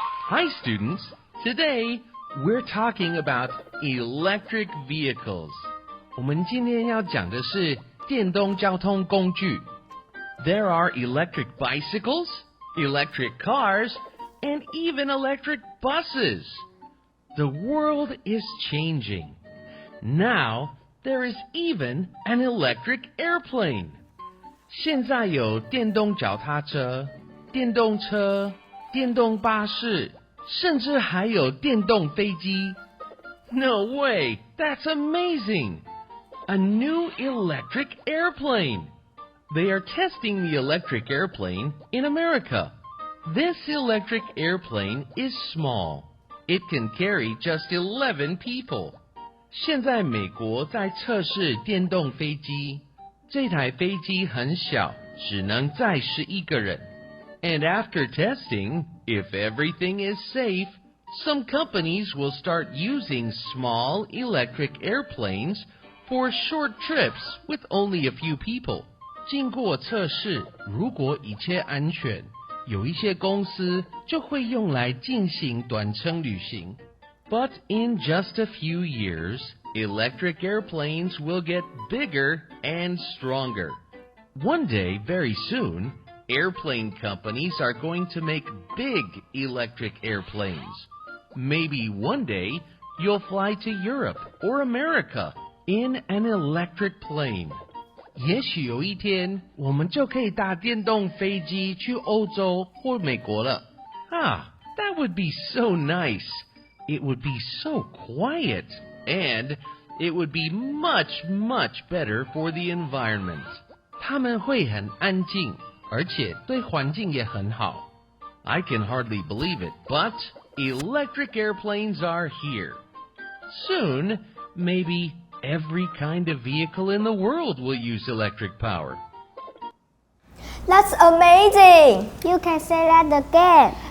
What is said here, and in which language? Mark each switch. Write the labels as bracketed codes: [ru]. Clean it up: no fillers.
[en] Hi students, today we're talking about electric vehicles. [zh] 我们今天要讲的是电动交通工具。 [en] There are electric bicycles, electric cars, and even electric buses. The world is changing. Now, there is even an electric airplane. [zh] 现在有电动脚踏车、电动车、电动巴士，甚至还有电动飞机。 [en] No way! That's amazing! A new electric airplane. They are testing the electric airplane in America. This electric airplane is small. It can carry just 11 people. [zh] 现在美国在测试电动飞机，这台飞机很小，只能载11个人。 [en] And after testing, if everything is safe, some companies will start using small electric airplanes for short trips with only a few people. [zh] 经过测试，如果一切安全，有一些公司就会用来进行短程旅行。 [en] But in just a few years, electric airplanes will get bigger and stronger. One day, very soon, airplane companies are going to make big electric airplanes. Maybe one day, you'll fly to Europe or America in an electric plane. [zh] 也许有一天，我们就可以搭电动飞机去欧洲或美国了。 [en] That would be so nice. It would be so quiet, and it would be much, much better for the environment. [zh] 它们会很安静，而且对环境也很好。 [en] I can hardly believe it, but electric airplanes are here. Soon, maybe every kind of vehicle in the world will use electric power. That's amazing! You can say that again.